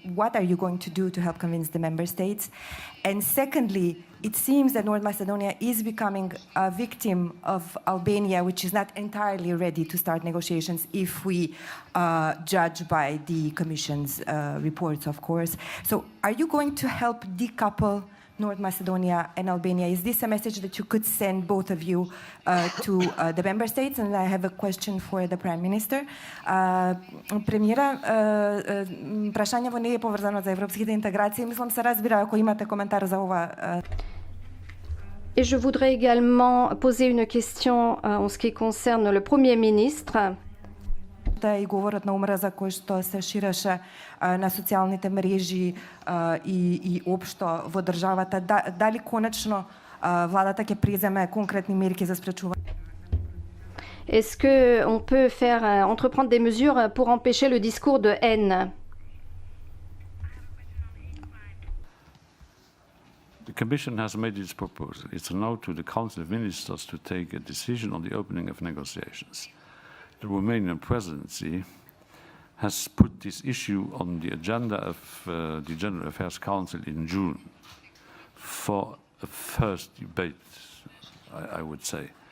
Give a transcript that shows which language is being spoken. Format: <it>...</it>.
<en>What are you going to do to help convince the member states? And secondly, it seems that North Macedonia is becoming a victim of Albania, which is not entirely ready to start negotiations if we judge by the Commission's reports, of course. So are you going to help decouple North Macedonia and Albania? Is this a message that you could send, both of you, to the member states? And I have a question for the Prime Minister.</en> <mk>Премиера, прашањето не е поврзано за европските интеграции. Мислам се разбира ако имате коментар за ова.</mk> <fr>Et je voudrais également poser une question en ce qui concerne le Premier ministre.</fr> <mk>И говорот на омраза кој што се ширеше на социјалните мрежи и општо во државата, дали конечно владата ќе преземе конкретни мерки за спречување?</mk> <fr>Est-ce qu'on peut entreprendre des mesures pour empêcher le discours de haine?</fr> <en>The Commission has made its proposal. It's now to the Council of Ministers to take a decision on the opening of negotiations. The Romanian presidency has put this issue on the agenda of the General Affairs Council in June for a first debate, I would say.</en>